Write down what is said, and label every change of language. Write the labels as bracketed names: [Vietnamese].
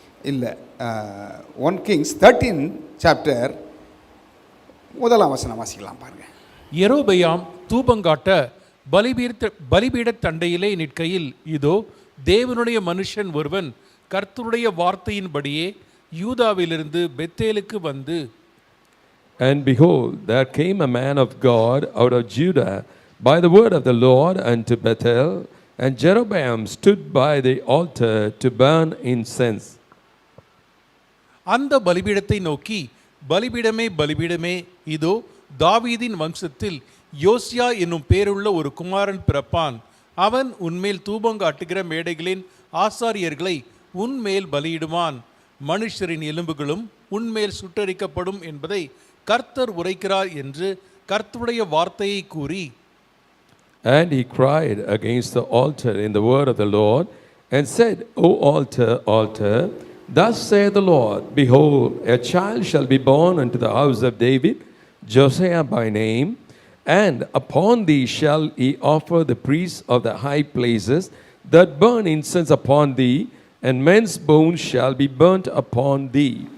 [Tamil] இல்லை, 1 Kings 13 chapter 1 வசனம் வாசிக்கலாம் பாருங்க. யெரொபெயாம் தூபங்காட்ட பலிபீடத் தண்டையிலே நிற்கையில், இதோ தேவனுடைய மனுஷன் ஒருவன் கர்த்தருடைய வார்த்தையின்படியே யூதாவிலிருந்து பெத்தேலுக்கு வந்து, [English] And behold, there came a man of God out of Judah by the word of the Lord unto Bethel, and Jeroboam stood by the altar to burn incense. [Tamil] அந்த பலிபீடத்தை நோக்கி, பலிபீடமே பலிபீடமே, இதோ தாவீதின் வம்சத்தில் யோசியா என்னும் பேருள்ள ஒரு குமாரன் பிறப்பான். அவன் உன்மேல் தூபங்காட்டுகிற மேடைகளின் ஆசாரியர்களை உன்மேல் பலியிடுவான். மனுஷரின் எலும்புகளும் உன்மேல் சுட்டரிக்கப்படும் என்பதை கர்த்தர் உரைக்கிறார் என்று கர்த்தருடைய வார்த்தையை கூறி, [English] And he cried against the altar in the word of the Lord, and said, O altar, altar, thus saith the Lord, behold, a child shall be born unto the house of David, Josiah by name, and upon thee shall he offer the priests of the high places that burn incense upon thee, and men's bones shall be burnt upon thee.